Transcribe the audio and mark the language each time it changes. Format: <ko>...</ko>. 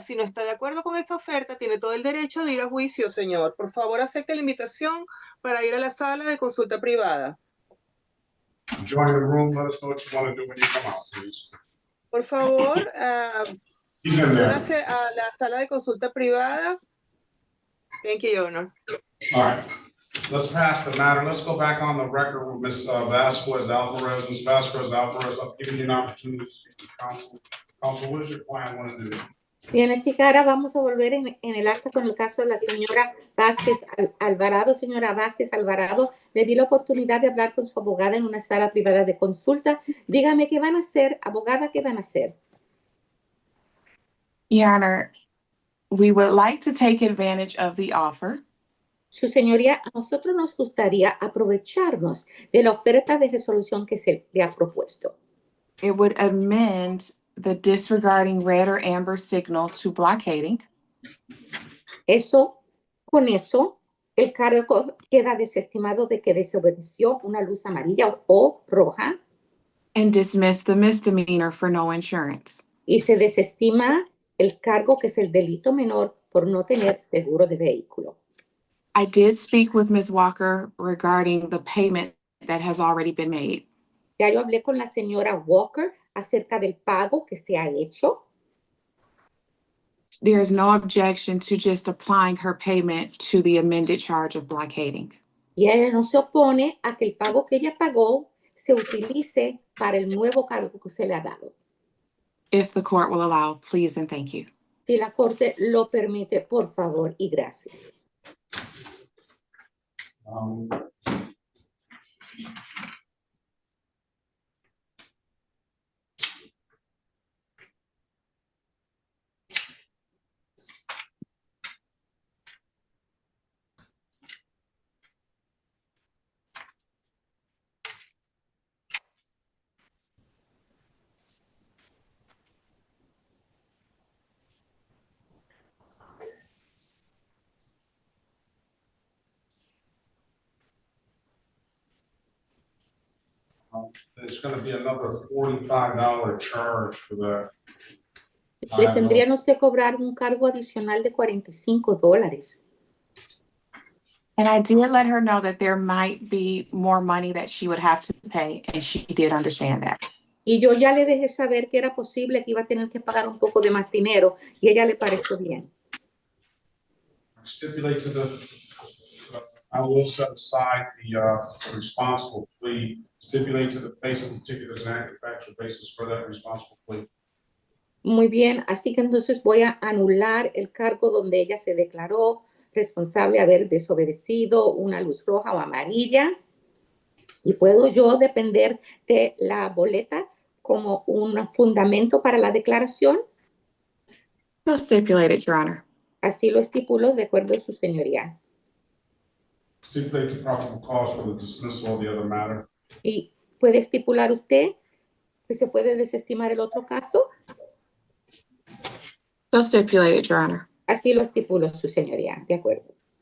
<es>Si no está de acuerdo con esa oferta, tiene todo el derecho de ir a juicio, señor. Por favor, acepte la invitación para ir a la sala de consulta privada.</es> <en>Join the room, let us know what you want to do when you come out, please.</en> <es>Por favor,</es> <en>He's in there.</en> <es>únase a la sala de consulta privada.</es> <en>Thank you, Your Honor. All right, let's pass the matter. Let's go back on the record with Ms. Vasquez Alvarez. Ms. Vasquez Alvarez, I'll give you an opportunity to speak to counsel. Counsel, what does your client want to do?</en> <es>Bien, así que ahora vamos a volver en el acta con el caso de la señora Vázquez Alvarado. Señora Vázquez Alvarado, le di la oportunidad de hablar con su abogada en una sala privada de consulta. Dígame qué van a hacer, abogada, qué van a hacer.</es> <en>Your Honor, we would like to take advantage of the offer.</en> <es>Su señoría, a nosotros nos gustaría aprovecharnos de la oferta de resolución que se le ha propuesto.</es> <en>It would amend the disregarding red or amber signal to blockading.</en> <es>Con eso, el cargo queda desestimado de que desobedeció una luz amarilla o roja.</es> <en>And dismiss the misdemeanor for no insurance.</en> <es>Y se desestima el cargo que es el delito menor por no tener seguro de vehículo.</es> <en>I did speak with Ms. Walker regarding the payment that has already been made.</en> <es>Ya yo hablé con la señora Walker acerca del pago que se ha hecho.</es> <en>There is no objection to just applying her payment to the amended charge of blockading.</en> <es>Y ella no se opone a que el pago que ella pagó se utilice para el nuevo cargo que se le ha dado.</es> <en>If the court will allow, please and thank you.</en> <es>Si la corte lo permite, por favor y gracias.</es> <en>There's going to be another $45 charge for that.</en> <es>Le tendríamos que cobrar un cargo adicional de $45.</es> <en>And I did let her know that there might be more money that she would have to pay, and she did understand that.</en> <es>Y yo ya le dejé saber que era posible que iba a tener que pagar un poco de más dinero y ella le pareció bien.</es> <en>Stipulate to the I will set aside the responsible plea, stipulate to the face of the ticket as an active factual basis for that responsible plea.</en> <es>Muy bien, así que entonces voy a anular el cargo donde ella se declaró responsable de haber desobedecido una luz roja o amarilla. Y puedo yo depender de la boleta como un fundamento para la declaración.</es> <en>So stipulated, Your Honor.</en> <es>Así lo estipulo de acuerdo a su señoría.</es> <en>Stipulate the probable cause for the dismissal of the other matter.</en> <es>¿Y puede estipular usted que se puede desestimar el otro caso?</es> <en>So stipulated, Your Honor.</en> <es>Así lo estipulo su señoría, de acuerdo.</es>